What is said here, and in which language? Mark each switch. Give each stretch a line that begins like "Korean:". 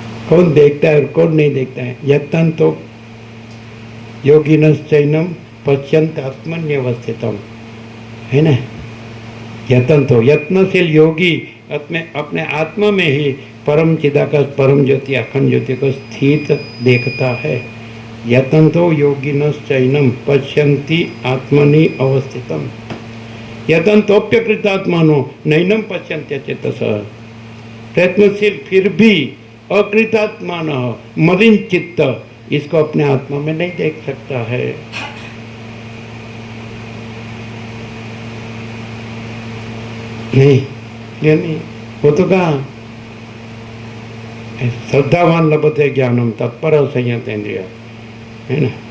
Hindi: कौन देखता है और कौन नहीं देखता है?
Sanskrit: यतन्तो योगिनश्चैनं पश्यन्त्यात्मन्यवस्थितं,
Hindi: है ना। यतन्तो यत्नशील योगी अपने आत्मा में ही परम चिदाकाश परम ज्योति अखंड ज्योति को स्थित देखता है।
Sanskrit: यतन्तो योगिनश्चैनं पश्यन्ति आत्मनि अवस्थितम् यतन्तोऽप्यकृतात्मानो नैनं पश्यन्त्यचेतसः।
Hindi: प्रयत्नशील फिर भी अकृतात्मान मलिन चित्त इसको अपने आत्मा में नहीं देख सकता है। नहीं, ये नहीं, वो तो कहा
Sanskrit: श्रद्धावान लभते ज्ञानम तत्पर संयतेन्द्रिय,
Hindi: है ना।